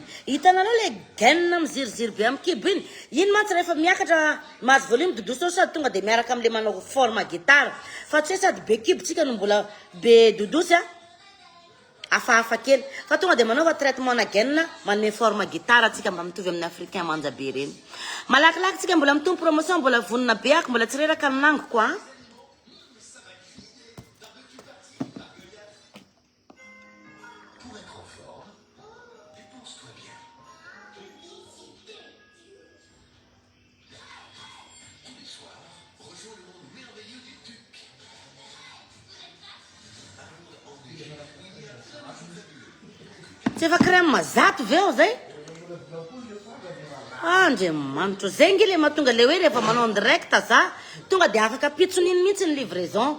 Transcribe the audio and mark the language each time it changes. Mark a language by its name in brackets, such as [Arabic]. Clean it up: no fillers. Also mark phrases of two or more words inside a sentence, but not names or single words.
[Malagasy] Hitanareo le gaine miziriziry be amin'ny kibo iny. Iny mantsy rehefa miakatra mahazo volume dodosy io sady tonga de miaraka am'le manao forme gitara. Fa tsy hoe sady be kibotsika no mbola be dodosy hafahafa kely. Fa tonga de manaova traitement na gaine manome forme gitara tsika mba mitovy amin'ny africain manja be reny. Malakilaky tsika mbola mitombo promotion mbola vonina be ako mbola tsy reraka aminango koa. [French] Pour être en forme, dépense-toi bien. Tous les soirs, rejoins le monde merveilleux du TUC. [Malagasy] Tsy efa crème mazato veo zay? Andriamanitro, zay ngy le mahatonga le hoe rehefa manao direct za, tonga de afaka pitsoniny mihitsy ny livraison.